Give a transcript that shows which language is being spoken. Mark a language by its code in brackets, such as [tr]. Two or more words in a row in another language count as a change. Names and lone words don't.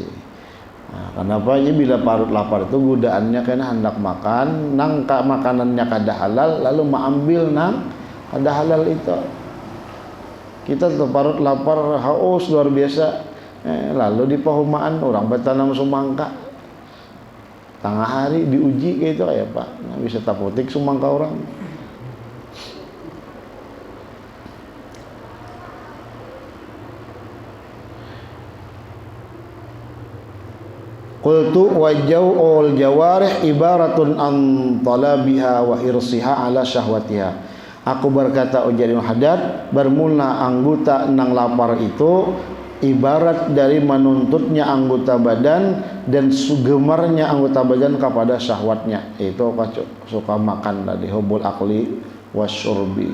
[bjn] Nah, kenapa ini bila parut lapar itu godaannya kena hendak makan, nang makanannya kada halal lalu mengambil nang kada halal itu. Kita tuh parut lapar haus luar biasa, lalu di pahumaan orang bertanam semangka tengah hari diuji kayak itu ya Pak, nah, bisa tapotik semangka orang. [ar] قلت وجوع الجوارح عبارة عن طلبها وحرصها على شهوتها. [bjn] Aku berkata ujar Ibnu Haddad, bermula anggota nang lapar itu ibarat dari menuntutnya anggota badan dan gemarnya anggota badan kepada syahwatnya. Itu suka makan tadi, [ar] حب الأكل والشرب.